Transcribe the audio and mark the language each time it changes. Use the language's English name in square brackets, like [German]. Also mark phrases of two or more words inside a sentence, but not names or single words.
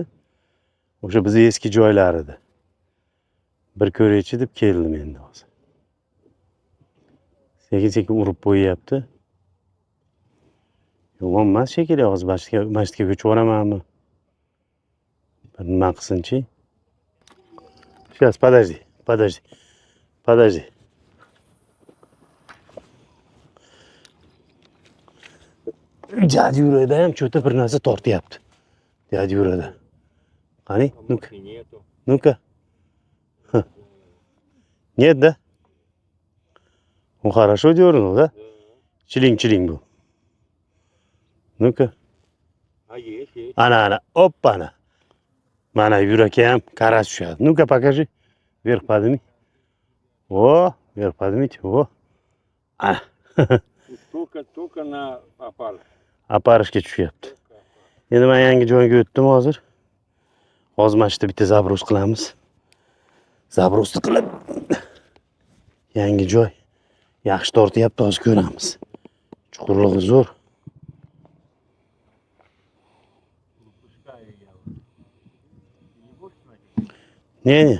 [Uzbek] O'sha bizning eski joylar edi. Bir ko'raychi deb keldim endi hozir. Sekin urib qo'yyapti. Yomon emas shekilli, hozir masjidga ko'chib yuboramanmi? Bir nima qilsinchi? [Russian] Сейчас, подожди. [Uzbek] Jadi yurada ham cho'ta bir narsa tortyapti. Jadi yurada. Qani? [Russian] Ну-ка. Нет, да? Ну хорошо дернул, да? Чилинг был. Ну-ка. А есть. Ana. Опа-на. [Uzbek] Mana yurakka ham karas tushadi. [Russian] Ну-ка, покажи. Вверх подними. О, вверх поднимите. О. Ana. Только на опарыш. [Uzbek] Aparishga tushyapti. Endi men yangi joyga o'tdim hozir. Hozir mana shu yerda bitta zabros qilamiz. Zabrosni qilib yangi joy yaxshi tortyapti, hozir ko'ramiz. Chuqurligi zo'r. [Russian] Не.